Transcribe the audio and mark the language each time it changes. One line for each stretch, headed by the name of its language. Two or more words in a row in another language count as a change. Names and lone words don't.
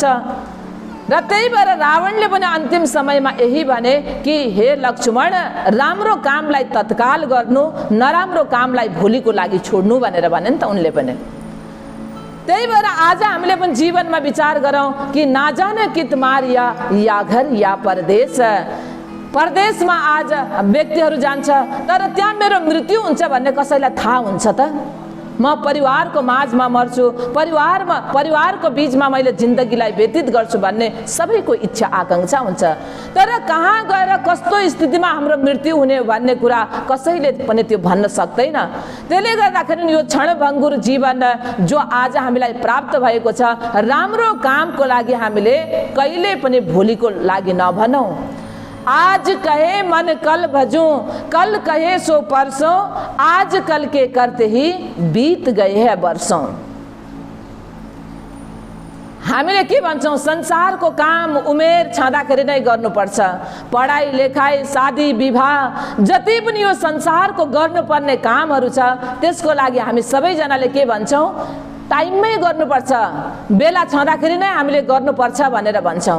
Nepali: र त्यही भएर रावणले पनि अन्तिम समयमा यही भने कि हे लक्ष्मण, राम्रो कामलाई तत्काल गर्नु, नराम्रो कामलाई भोलिको लागि छोड्नु भनेर भने नि त उनले पनि। त्यही भएर आज हामीले पनि जीवनमा विचार गरौँ कि
Hindi: ना जाने कि तुम्हारिया या घर या परदेश।
Nepali: परदेशमा आज व्यक्तिहरू जान्छ, तर त्यहाँ मेरो मृत्यु हुन्छ भन्ने कसैलाई थाहा हुन्छ त? म परिवारको माझमा मर्छु, परिवारको बीचमा मैले जिन्दगीलाई व्यतीत गर्छु भन्ने सबैको इच्छा आकाङ्क्षा हुन्छ। तर कहाँ गएर कस्तो स्थितिमा हाम्रो मृत्यु हुने भन्ने कुरा कसैले पनि त्यो भन्न सक्दैन। त्यसले गर्दाखेरि यो क्षणभङ्गुर जीवन जो आज हामीलाई प्राप्त भएको छ, राम्रो कामको लागि हामीले कहिले पनि भोलिको लागि नभनौँ।
Hindi: आज कहे मन कल भजूं, कल कहे सो परसों, आज कल के करते ही बीत गए हैं बरसों।
Nepali: हामीले के भन्छौँ, संसारको काम उमेर छँदाखेरि नै गर्नुपर्छ। पढाइ लेखाइ शादी विवाह जति पनि यो संसारको गर्नुपर्ने कामहरू छ त्यसको लागि हामी सबैजनाले के भन्छौँ, टाइममै गर्नुपर्छ, बेला छँदाखेरि नै हामीले गर्नुपर्छ भनेर भन्छौँ।